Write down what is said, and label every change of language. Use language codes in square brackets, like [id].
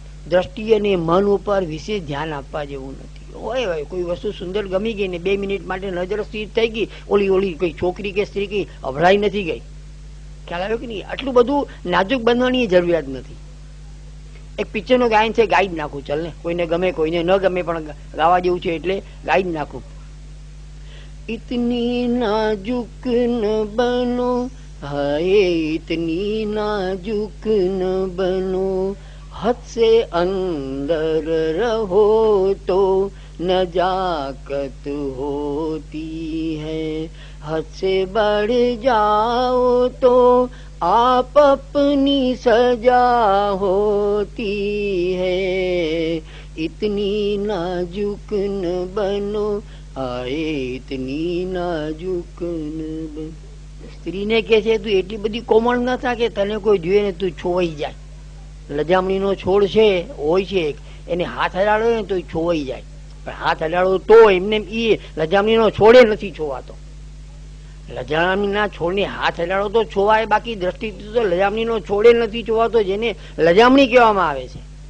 [gu] દ્રષ્ટિ અને મન ઉપર વિશેષ ધ્યાન આપવા જેવું નથી. હોય કોઈ વસ્તુ સુંદર ગમી ગઈ ને 2 મિનિટ માટે નજર સ્થિર થઈ ગઈ, ઓલી કોઈ છોકરી કે સ્ત્રી કઈ અભરાઈ નથી ગઈ. ખ્યાલ આવ્યો કે નહીં? આટલું બધું નાજુક બનવાની જરૂરિયાત નથી. એક પિક્ચરનો ગાયન છે, ગાઈ જ નાખું. ચાલ ને, કોઈને ગમે કોઈને ન ગમે પણ ગાવા જેવું છે એટલે ગાઈ જ નાખું. [hi] इतनी नाजुक न बनो, हाय इतनी नाजुक न बनो, हद से अंदर रहो तो नजाकत होती है, हद से बढ़ जाओ तो आप अपनी सजा होती है. इतनी नाजुक न बनो, आए इतनी नाजुक न बनो. [gu] સ્ત્રીને કે છે તું એટલી બધી કોમળ ન થા કે તને કોઈ જોઈએ ને તું છોવાઈ જાય. લજામણીનો છોડ છે હોય છે, એને હાથ હલાડો ને તો છોવાઈ જાય. પણ હાથ હલાડો તો એમને એ લજામણીનો છોડે નથી છોવાતો. લજામણીના છોડને હાથ હલાડો તો છોવાય, બાકી દ્રષ્ટિથી તો લજામણીનો છોડે નથી છોવાતો, જેને લજામણી કહેવામાં આવે છે.